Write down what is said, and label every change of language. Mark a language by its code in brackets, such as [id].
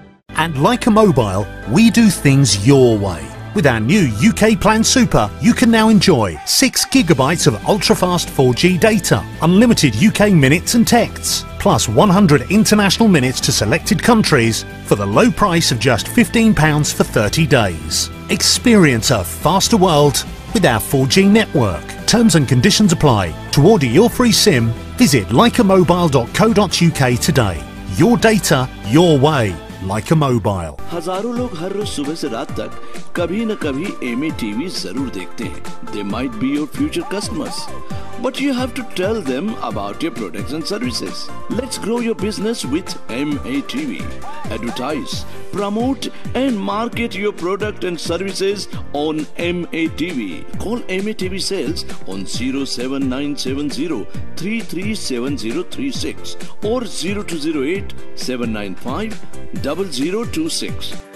[en] And like a mobile, we do things your way. With our new UK Plan Super, you can now enjoy 6 gigabytes of ultra-fast 4G data, unlimited UK minutes and texts, plus 100 international minutes to selected countries for the low price of just £15 for 30 days. Experience a faster world with our 4G network. Terms and conditions apply. To order your free SIM, visit likeamobile.co.uk today. Your data, your way. Like a mobile. [hi] हजारों लोग हर रोज सुबह से रात तक कभी न कभी MA TV जरूर देखते हैं. [en] They might be your future customers, but you have to tell them about your products and services. Let's grow your business with MA TV. Advertise, promote and market your product and services on MA TV. Call MA TV sales on 07970 337036 or 0208 795 0026.